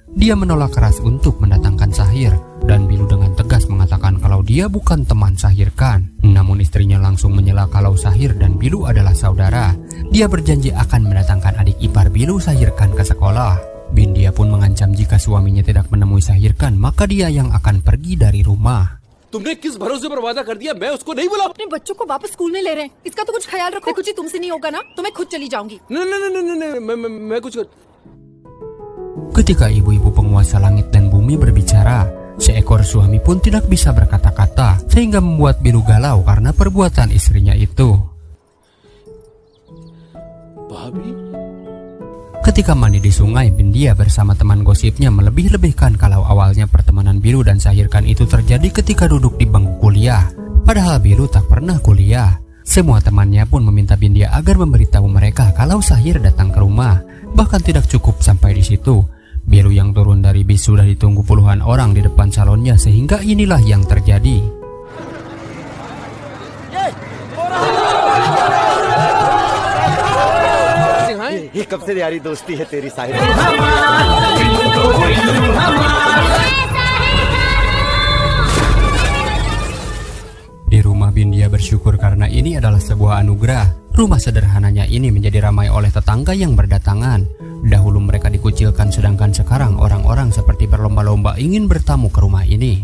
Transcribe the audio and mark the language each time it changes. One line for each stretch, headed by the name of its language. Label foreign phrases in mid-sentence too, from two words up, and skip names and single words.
Indonesian: Dia menolak keras untuk mendatangkan Sahir. Dan Bilu dengan tegas mengatakan kalau dia bukan teman Sahirkan. Namun istrinya langsung menyela kalau Sahir dan Bilu adalah saudara. Dia berjanji akan mendatangkan adik ipar Bilu Sahirkan ke sekolah. Bindia pun mengancam jika suaminya tidak menemui Sahirkan maka dia yang akan pergi dari rumah.
Hindi: तुमने किस भरोसे पर वादा कर दिया? मैं उसको नहीं बुला. अपने बच्चों को वापस स्कूल में ले रहे हैं. इसका तो कुछ ख्याल रखो. कुछ ही तुमसे नहीं होगा ना तो मैं खुद चली जाऊंगी. मैं कुछ कर.
Indonesian: Ketika ibu-ibu penguasa langit dan bumi berbicara, seekor suami pun tidak bisa berkata-kata sehingga membuat Bilu galau karena perbuatan istrinya itu. Babi? Ketika mandi di sungai, Bindia bersama teman gosipnya melebih-lebihkan kalau awalnya pertemanan Bilu dan Sahirkan itu terjadi ketika duduk di bangku kuliah. Padahal Bilu tak pernah kuliah. Semua temannya pun meminta Bindia agar memberitahu mereka kalau Sahir datang ke rumah. Bahkan tidak cukup sampai di situ. Bilu yang turun dari bis sudah ditunggu puluhan orang di depan salonnya sehingga inilah yang terjadi.
Hindi: ये कब से यारी दोस्ती है तेरी साहिर.
Indonesian: Di rumah Bindia bersyukur karena ini adalah sebuah anugerah. Rumah sederhananya ini menjadi ramai oleh tetangga yang berdatangan. Dahulu mereka dikucilkan sedangkan sekarang orang-orang seperti berlomba-lomba ingin bertamu ke rumah ini.